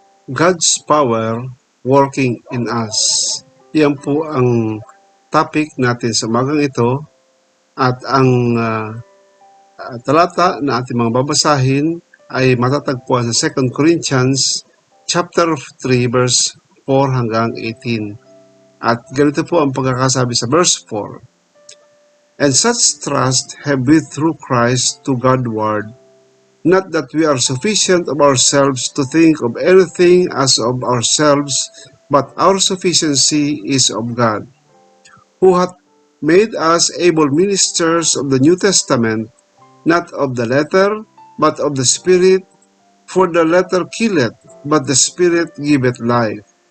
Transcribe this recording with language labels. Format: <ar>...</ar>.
<en>God's power working in us.</en> <tl>Yan po ang topic natin sa umagang ito at ang talata na ating mga babasahin ay matatagpuan sa 2 Corinthians chapter 3 verse 4 hanggang 18. At ganito po ang pagkakasabi sa verse 4.</tl> <en>And such trust have we through Christ to Godward, not that we are sufficient of ourselves to think of anything as of ourselves, but our sufficiency is of God, who hath made us able ministers of the New Testament, not of the letter, but of the Spirit, for the letter killeth, but the Spirit giveth life.</en>